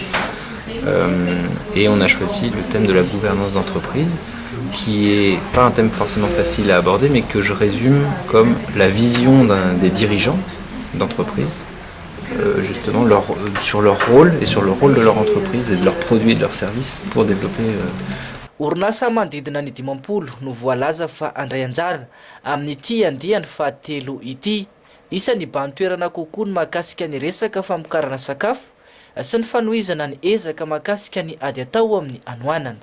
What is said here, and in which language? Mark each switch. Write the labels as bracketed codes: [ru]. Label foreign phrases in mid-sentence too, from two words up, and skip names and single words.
[fr] Et on a choisi le thème de la gouvernance d'entreprise, qui est pas un thème forcément facile à aborder, mais que je résume comme la vision des dirigeants d'entreprise, justement sur leur rôle et sur le rôle de leur entreprise et de leurs produits et de leurs services pour développer. [mg] Orinasa manodidina ny 50 no voalaza fa andray anjara amin'ity andiany fahatelo ity. Isan'ny bantoerana kokoa ny mahakasika ny resaka famokarana sakafo sy ny fanohizana ny ezaka mahakasika ny ady atao amin'ny anoanana.